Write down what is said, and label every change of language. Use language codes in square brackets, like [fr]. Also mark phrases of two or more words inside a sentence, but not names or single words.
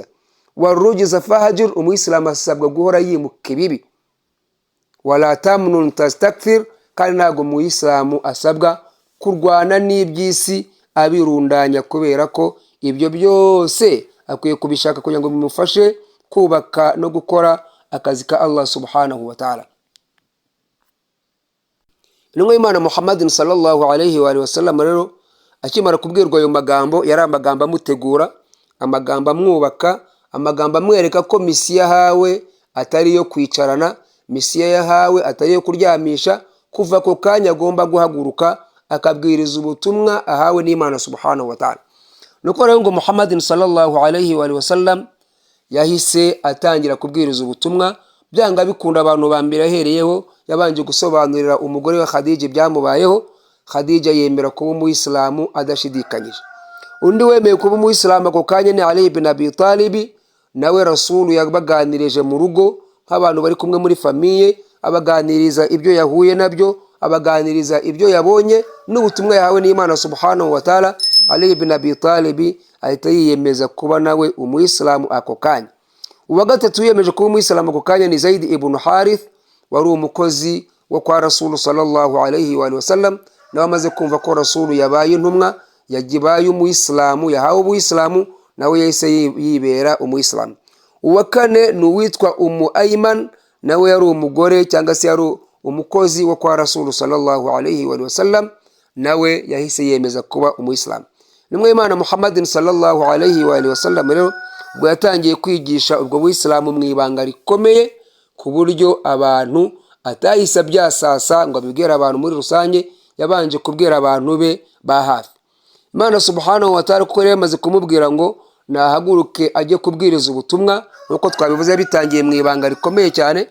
[ar] والرجز فاهجر, [rw] umuyisilamu asabwa guhora yimuka ibibi. [ar] ولا تمنن تستكثر, [rw] kandi ntabwo umuyisilamu asabwa kurwana n'iby'isi abirundanya, kubera ko ibyo byose akwiye kubishaka kugira ngo bimufashe kubaka no gukora akazi ka Allah [ar] سبحانه وتعالى. [rw] Intumwa y'Imana Muhammadin [ar] صلى الله عليه وآله وسلم [rw] rero akimara kubwirwa ayo magambo, yari amagambo amutegura, amagambo amwubaka, amagambo amwereka ko misiya yahawe atari yo kwicarana, misiya yahawe atari yo kuryamisha, kuva ko kanya agomba guhaguruka akabwiriza ubutumwa ahawe n'Imana [ar] سبحانه وتعالى. [rw] Nuko rero ngo Muhammadin [ar] صلى الله عليه وآله وسلم [rw] yahise atangira kubwiriza ubutumwa. Byanga bikunda abantu bambira ahereyeho, yabanje gusobanurira umugore wa Khadija ibyamubayeho. Khadija yemera kuba umuyisilamu adashidikanyije. Undi wemeye kuba umuyisilamu ako kanya ni Ali ibn Abi Talib, nawe Rasulu yabaganirije mu rugo nk'abantu bari kumwe muri famiye, abaganiriza ibyo yahuye nabyo, abaganiriza ibyo yabonye n'ubutumwa yahawe n'Imana [ar] سبحانه وتعالى. [rw] Ali ibn Abi Talib ahita yiyemeza kuba nawe umuyisilamu ako kanya. Uwa gatatu yiyemeje kuba umuyisilamu ako kanya ni Zaid ibn Harith, wari umukozi wo kwa Rasulu [ar] صلى الله عليه وسلم. [rw] Nawe amaze kumva ko Rasulu yabaye intumwa, yagibaye umuyisilamu, yahawe ubuyisilamu, nawe yahise yibera umuyisilamu. Uwa kane ni uwitwa Ayman, nawe yari umugore cyangwa se yari umukozi wo kwa Rasulu [ar] صلى الله عليه وسلم, [rw] nawe yahise yemeza kuba umuyisilamu. nimwe Imana Muhammadin [ar] صلى الله عليه وآله وسلم [rw] rero ubwo yatangiye kwigisha ubwo buyisilamu mu ibanga rikomeye ku buryo abantu atahise byasasa ngo abibwira abantu muri rusange, yabanje kubwira abantu be ba hafi. Imana [ar] سبحانه وتعالى [rw] kuko yamaze kumubwira ngo nahaguruke ajye kubwiriza ubutumwa, nuko twabivuze bitangiye mu ibanga rikomeye cyane.